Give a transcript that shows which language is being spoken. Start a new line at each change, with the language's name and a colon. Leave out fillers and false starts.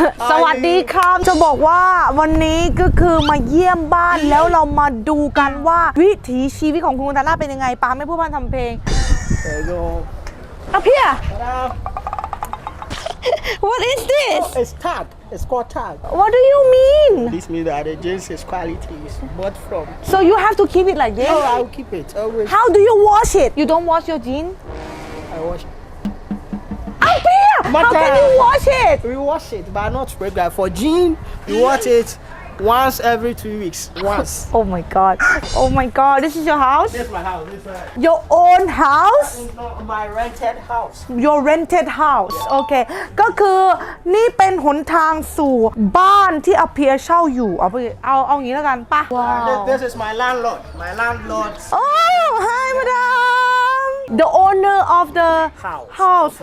Thai: สวัสดีครับจะบอกว่าวันนี้ก็คือมาเยี่ยมบ้านแล้วเรามาดูกันว่าวิถีชีวิตของคุณตาล่าเป็นยังไงป้าไม่พูดพันทำเพลงอาเพีย
English: What is this? Oh, it's tag. It's called tag. What do you mean? This means that the jeans is quality. It's bought from. So you have to keep it like this? Oh, I'll keep it always. How do you wash it? You don't wash your jeans? I wash it. Apia! How can you wash it? We wash it, but not regular. For jean, we wash it once every 2 weeks. Once. Oh my god. Oh my god. This is your house? This is my house. This is Your own house? my rented house. Your rented house
Thai: โอเคก็คือนี่เป็นหนทางสู่บ้านที่อาเพียเช่าอยู่เอาอย่างนี้แล้วกันป่ะ
English: This is my landlord. My landlord. Oh hi madam The owner of the house